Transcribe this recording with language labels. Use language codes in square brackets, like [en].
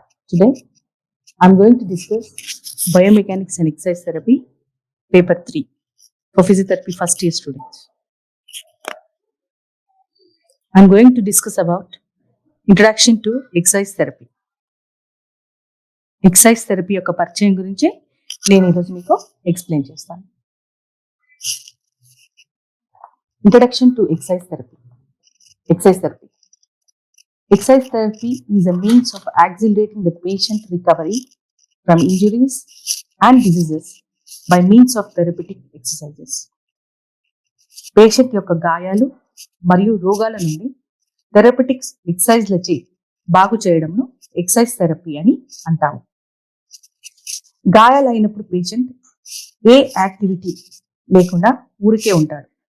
[en] Today, I'm going to discuss Biomechanics and Exercise Therapy, Paper 3, for Physiotherapy first year students. I'm going to discuss about Introduction to Exercise Therapy. [te] Excise therapy యొక్క పరిచయం గురించి నేను ఈరోజు మీకు explain చేస్తాను. [en] Introduction to exercise therapy. Exercise therapy is a means of accelerating the patient recovery from injuries and diseases by means of therapeutic exercises. [te] Patient యొక్క గాయాలు మరియు రోగాల నుండి థెరపటిక్స్ ఎక్సర్సైజ్లచే బాగు చేయడంను ఎక్సర్సైజ్ థెరపీ అని అంటాము. గాయాలైనప్పుడు పేషెంట్ ఏ యాక్టివిటీ లేకుండా ఊరికే ఉంటాడు.